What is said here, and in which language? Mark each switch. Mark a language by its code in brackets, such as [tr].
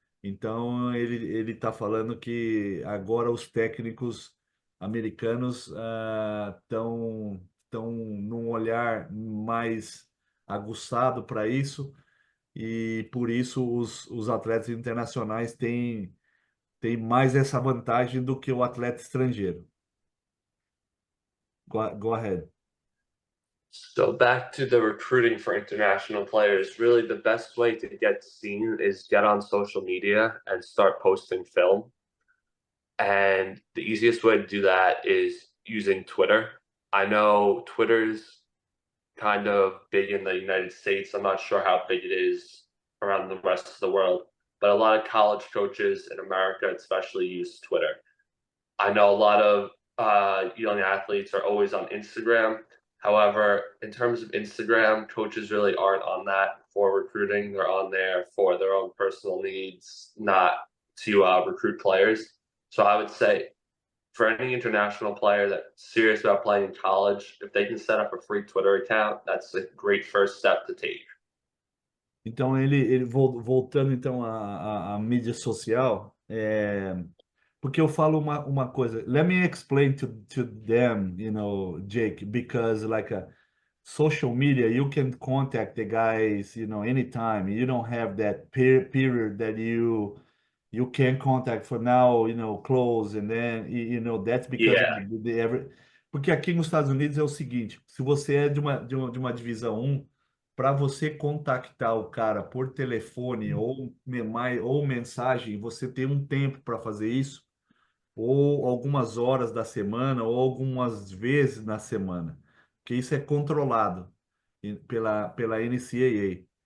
[pt] Então ele está falando que agora os técnicos americanos estão num olhar mais aguçado para isso e por isso os atletas internacionais têm mais essa vantagem do que o atleta estrangeiro. [en] Go ahead. So back to the recruiting for international players, really the best way to get seen is get on social media and start posting film. And the easiest way to do that is using Twitter. I know Twitter's kind of big in the United States. I'm not sure how big it is around the rest of the world, but a lot of college coaches in America, especially, use Twitter. I know a lot of young athletes are always on Instagram. However, in terms of Instagram, coaches really aren't on that for recruiting. They're on there for their own personal needs, not to recruit players. So I would say for any international player that's serious about playing in college, if they can set up a free Twitter account, that's a great first step to take. [pt] Então ele voltando então à mídia social, porque eu falo uma coisa. [en] Let me explain to them, Jake, because like a social media, you can contact the guys, anytime. You don't have that period that you can contact for now, close, and then, that's because Yeah. [pt] porque aqui nos Estados Unidos é o seguinte, se você é de uma divisão um, para você contactar o cara por telefone ou mensagem, você tem um tempo para fazer isso, ou algumas horas da semana, ou algumas vezes na semana, que isso é controlado pela NCAA.